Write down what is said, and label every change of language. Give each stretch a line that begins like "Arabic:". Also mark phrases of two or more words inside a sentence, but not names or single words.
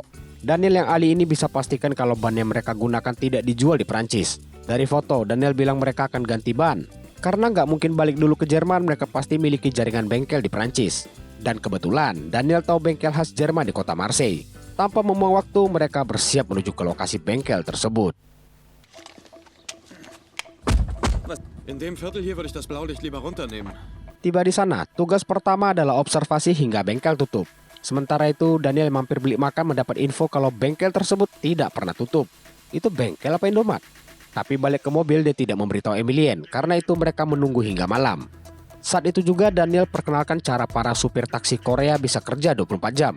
Indonesian: Daniel yang ahli ini bisa pastikan kalau ban yang mereka gunakan tidak dijual di Perancis. Dari foto, Daniel bilang mereka akan ganti ban. Karena nggak mungkin balik dulu ke Jerman, mereka pasti miliki jaringan bengkel di Perancis. Dan kebetulan, Daniel tahu bengkel khas Jerman di kota Marseille. Tanpa membuang waktu, mereka bersiap menuju ke lokasi bengkel tersebut.
German: In dem Viertel hier würde ich das Blaulicht lieber runternehmen.
Indonesian: Tiba di sana, tugas pertama adalah observasi hingga bengkel tutup. Sementara itu, Daniel mampir beli makan mendapat info kalau bengkel tersebut tidak pernah tutup. Itu bengkel apa Indomaret? Tapi balik ke mobil dia tidak memberitahu Emilien, karena itu mereka menunggu hingga malam. Saat itu juga Daniel perkenalkan cara para supir taksi Korea bisa kerja 24 jam.